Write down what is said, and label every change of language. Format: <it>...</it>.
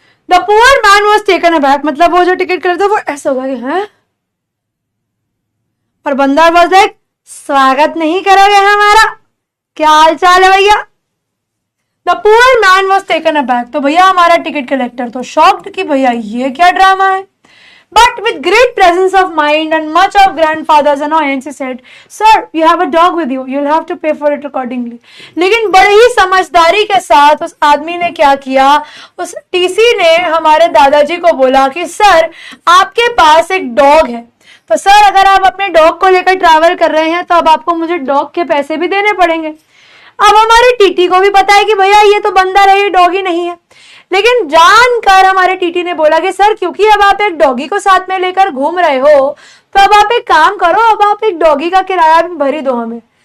<en>the poor man was taken aback,</en> <hi>मतलब वो जो टिकट करता वो ऐसा होगा कि हैं, और बंदर वॉज लाइक स्वागत नहीं करोगे हमारा, क्या हाल चाल है भैया।</hi> <en>the poor man was taken aback,</en> <hi>तो भैया हमारा टिकट कलेक्टर तो शॉक्ड कि भैया ये क्या ड्रामा है।</hi> <en>But with great presence of mind and much of grandfather's annoyance, he said, "Sir, you have a dog with you. You'll have to pay for it accordingly."</en> <hi>लेकिन बड़ी ही समझदारी के साथ उस आदमी ने क्या किया, उस टीसी ने हमारे दादाजी को बोला कि सर आपके पास एक डॉग है, तो सर अगर आप अपने डॉग को लेकर ट्रैवल कर रहे हैं तो अब आपको मुझे डॉग के पैसे भी देने पड़ेंगे। अब हमारे टीटी को भी पता है कि भैया ये तो बंदर है, ये डॉगी नहीं है, लेकिन जानकर हमारे टीटी ने बोला कि सर क्योंकि अब आप एक डॉगी को साथ में लेकर घूम रहे हो, तो अब आप एक काम करो, अब आप एक डॉगी का किराया भी भरी दो हमें।</hi>